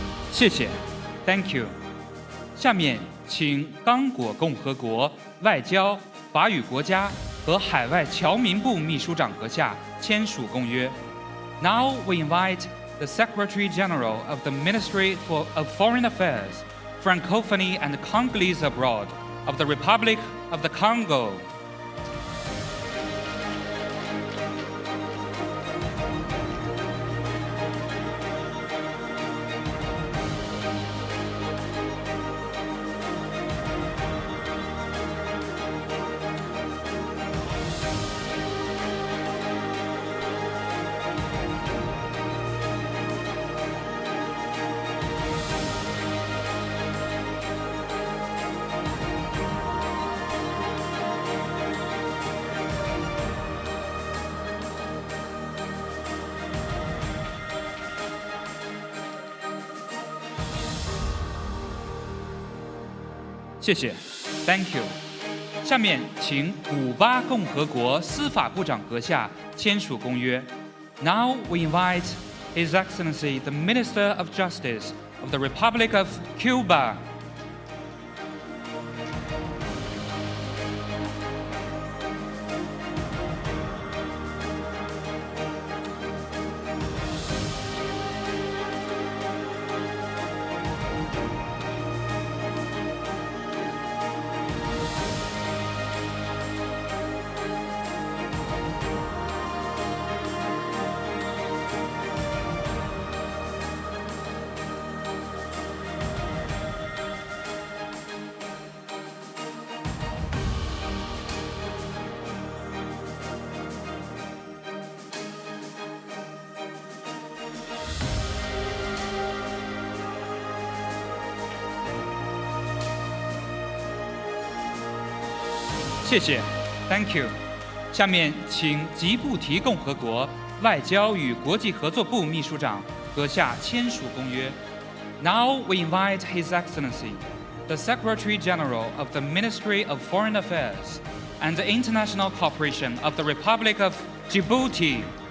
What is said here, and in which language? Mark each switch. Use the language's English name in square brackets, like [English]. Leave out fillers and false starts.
[Chinese] 谢谢 ， [English] Thank you。 [Chinese] 下面请刚果共和国外交、法语国家和海外侨民部秘书长阁下签署公约。 [English] Now we invite the Secretary General of the Ministry of Foreign Affairs, Francophonie and Congolese abroad of the Republic of the Congo. [Chinese] 谢谢 ， [English] Thank you。 [Chinese] 下面请古巴共和国司法部长阁下签署公约。 [English] Now we invite His Excellency the Minister of Justice of the Republic of Cuba. [Chinese] 谢谢 ， [English] Thank you。 [Chinese] 下面请吉布提共和国外交与国际合作部秘书长阁下签署公约。 [English] Now we invite His Excellency, the Secretary General of the Ministry of Foreign Affairs and International Cooperation of the Republic of Djibouti.